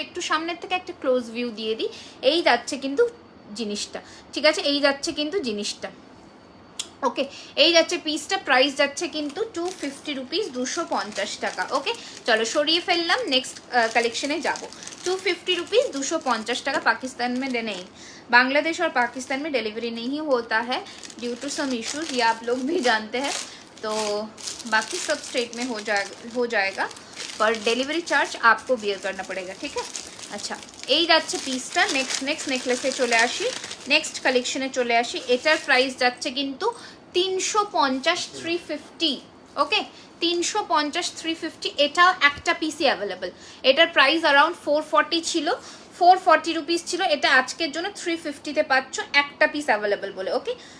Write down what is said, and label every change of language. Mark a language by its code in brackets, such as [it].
[bn] একটু সামনের থেকে একটা ক্লোজ ভিউ দিয়ে দিই, এই যাচ্ছে কিন্তু জিনিসটা, ঠিক আছে, এই যাচ্ছে কিন্তু জিনিসটা, ওকে, এই যাচ্ছে পিসটা, প্রাইস যাচ্ছে কিন্তু 250 রুপিস, 250 টাকা, ওকে। চলো সরিয়ে ফেললাম, নেক্সট कलेक्शने जाबो। 250 रुपीज़, 250 টাকা। [hi] पाकिस्तान में नहीं, बांग्लादेश और पाकिस्तान में डिलीवरी नहीं होता है ड्यू टू सम इश्यूज, ये आप लोग भी जानते हैं, तो बाकी सब स्टेट में हो जाएगा, पर डिलीवरी चार्ज आपको बियर करना पड़ेगा, ठीक है। [bn] अच्छा, এই যাচ্ছে পিসটা। নেক্সট নেকলেসে চলে আসি, নেক্সট কালেকশনে চলে আসি। এটার প্রাইস যাচ্ছে কিন্তু 350, 350, ওকে, 350, 350। এটাও একটা পিসই অ্যাভেলেবেল, এটার প্রাইস অ্যারাউন্ড 440 ছিল, 440 রুপিস ছিল, এটা আজকের জন্য 350-তে পাচ্ছ, একটা পিস অ্যাভেলেবেল বলে, ওকে।